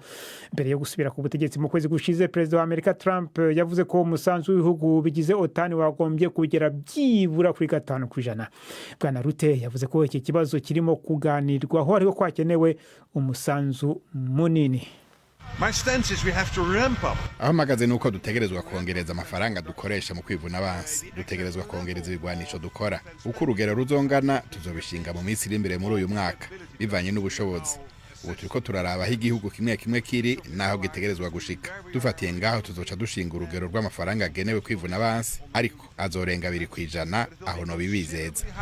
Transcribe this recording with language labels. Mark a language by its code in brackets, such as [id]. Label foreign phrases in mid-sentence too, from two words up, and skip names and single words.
[rw] Mbere yo gusubira ku butegetsi mu kwezi gushize, Perezida wa Amerika Trump yavuze ko umusanzu w'ibihugu bigize OTAN wagombye kugera byibura kuri 5%. Bwana Rutte yavuze ko iki kibazo kirimo kuganirwaho ariko ko hakenewe umusanzu munini. [rn] aho mpagaze ni uko dutegerezwa kongereza amafaranga dukoresha mu kwivuna abansi, dutegerezwa kongereza ibigwanisho dukora. Uko urugero ruzongana tuzobishinga mu minsi iri imbere muri uyu mwaka bivanye n'ubushobozi. Ubu turiko turaraba aho igihugu kimwe kimwe kiri naho gitegerezwa gushika. Dufatiye ngaho tuzoca dushinga urugero rw'amafaranga agenewe kwivuna abansi, ariko azorenga 2%, aho no bibizeza.